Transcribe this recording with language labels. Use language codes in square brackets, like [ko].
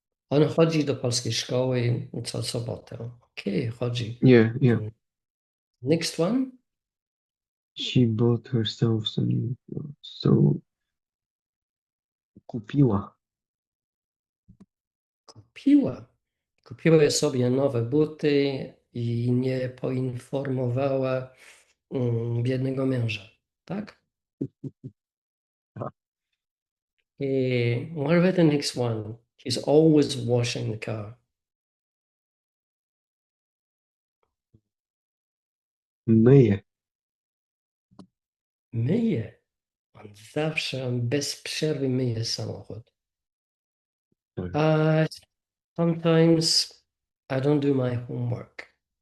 [pl] On chodzi do polskiej szkoły co sobotę. Okej, chodzi. [en] Yeah, yeah. Next one. She bought herself some new clothes. [pl] So, kupiła. Kupiła. Kupiła sobie nowe buty i nie poinformowała biednego męża. Tak? [en] What about the next one? He's always washing the car. [pl] Myje. Myje. On bez przerwy myje samochód. Tak. [en] Sometimes I don't do my homework.